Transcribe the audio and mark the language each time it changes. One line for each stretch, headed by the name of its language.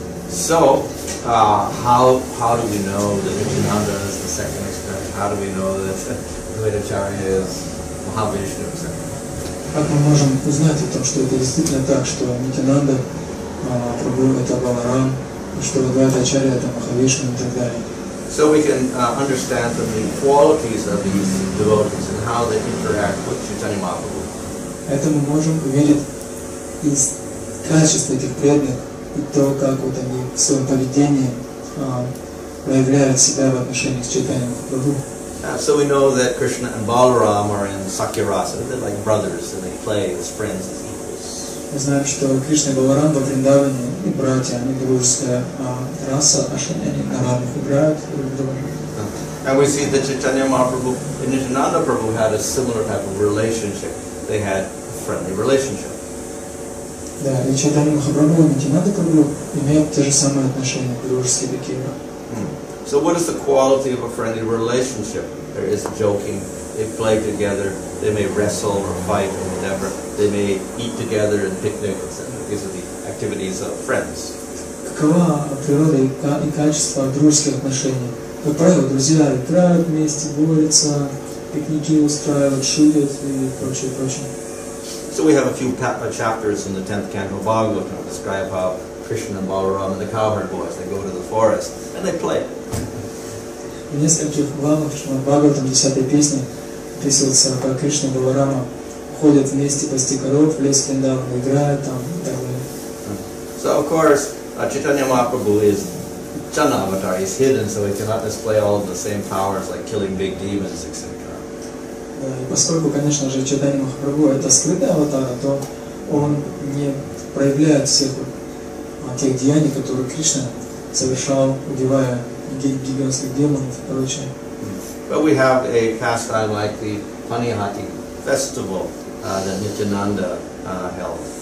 English: So, how do we know that Nityananda is the second expansion? How do we know that Vedacharya is Mahavishnu, etc.?
Russian: Как мы можем узнать о том, что это действительно так, что Нитянанда Прабху это Баларам, что Адвайтачарья это Махавишну и так далее?
English: So we can understand from the qualities of these devotees and how they interact with Chaitanya Mahaprabhu.
Russian: Это мы можем увидеть из качества этих преданных и то, как вот они в своем поведении проявляют себя в отношении с Чайтаньей Махапрабху.
English: So we know that Krishna and Balaram are in Sakyarasa. They're like brothers and they play as friends, as equals.
Russian: Мы знаем, что Кришна и Баларам во Вриндаване и братья, они дружеская раса, они на равных играют друг друга.
English: And we see that Chaitanya Mahaprabhu and Nityananda Prabhu had a similar type of relationship. They had a friendly relationship.
Russian: Да, и Чайтанья Махапрабху и Нитянанда Прабху имеют те же самые отношения, дружеские такие.
English: So what is the quality of a friendly relationship? There is joking, they play together, they may wrestle or fight or whatever, they may eat together and picnic, etc. These are the activities of friends.
Russian: Какова природа и качество дружеских отношений? Как правило, друзья играют вместе, борются, пикники устраивают, шутят и прочее, прочее.
English: So we have a few chapters in the 10th canto of Bhagavatam that describe how Krishna and Balaram and the cowherd boys, they go to the forest and they play.
Russian: В нескольких главах Бхагаватам 10-й песни описывается, как Кришна и Баларама ходят вместе пасти коров в лес Вриндавана, играют там и так далее.
English: So of course, Chaitanya Mahaprabhu is Jana Avatar, he's hidden, so he cannot display all of the same powers like killing big demons, etc.
Russian: Да, и поскольку, конечно же, Чайтанья Махапрабху это скрытый аватар, то он не проявляет всех тех деяний, которые Кришна совершал, убивая гигантских демонов и прочее.
English: But we have a pastime like the Panihati festival that Nityananda held.